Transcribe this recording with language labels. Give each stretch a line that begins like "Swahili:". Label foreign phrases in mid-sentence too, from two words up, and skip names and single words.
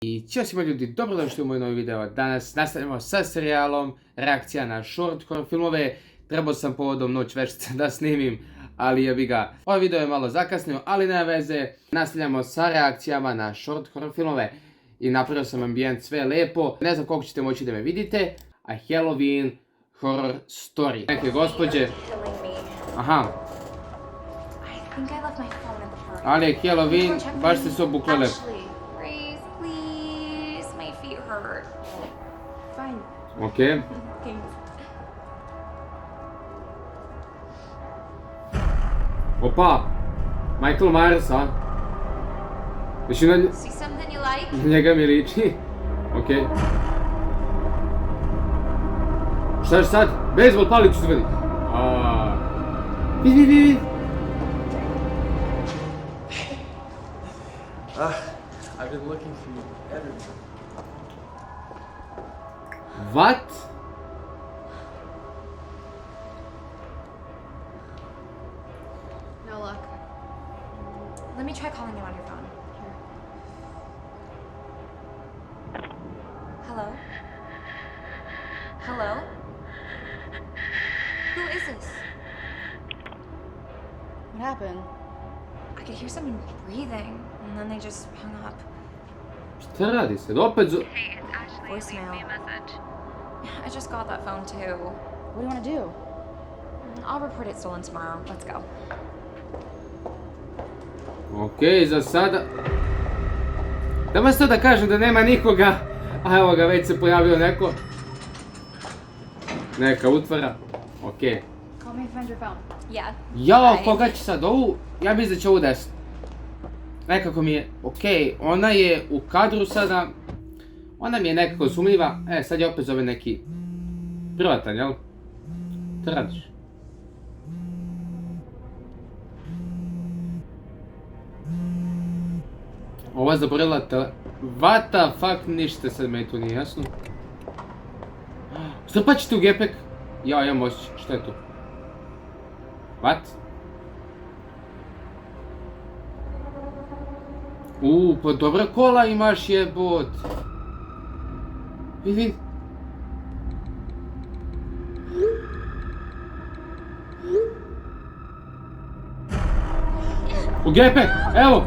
Serbian: I ćao svima ljudi, dobrodošli u moj novi video. Danas nastavljamo sa serijalom reakcija na
English: short horror
Serbian: filmove. Trebao sam povodom Noć veštice da snimim, ali jebi ga. Ovaj video je malo zakasnio, ali nema veze. Nastavljamo sa reakcijama na
English: short horror
Serbian: filmove. I napravio sam ambijent, sve lepo. Ne znam koliko ćete moći da me vidite.
English: A Halloween horror story.
Serbian: Neke gospođe. Aha. Ali je Halloween, baš ste se obukle lepo. Okej. Opa! Michael Myers, a? Znači na njega mi liči. Okej. Šta je sad? Bejzbol palicu zvedi. Vidi.
English: I've been looking for you everywhere. What? No luck. Let me try calling you on your phone. Here. Hello? Hello? Who is this? What happened? I could hear someone breathing, and then they just hung up.
Serbian: Šta radi se? Opet
English: Hey, it's Ashley. Voicemail. Leave me a message. I just got that phone too. What do you want to do? I'll report it stolen tomorrow. Let's go.
Serbian: Okej, za sada... Damas to da kažem da nema nikoga. A evo ga, već se pojavio neko. Neka utvara. Okej.
English: Call me if you find your phone. Yeah.
Serbian: Jao,
English: Bye.
Serbian: koga će sad ovu? Ja mislim da će ovu desno. Nekako mi je... Okej, ona je u kadru sada. Ona mi je nekako sumljiva. Sad je opet zove neki... privatan, jel? Šta radiš? Ova zaborila tele...
English: What the fuck,
Serbian: ništa sad meni tu nije jasno. Strpat ćete u gepek? Ja imam osjećaj, šta je tu?
English: What?
Serbian: Pa dobra kola imaš jebot. Vidi. U gepek, evo.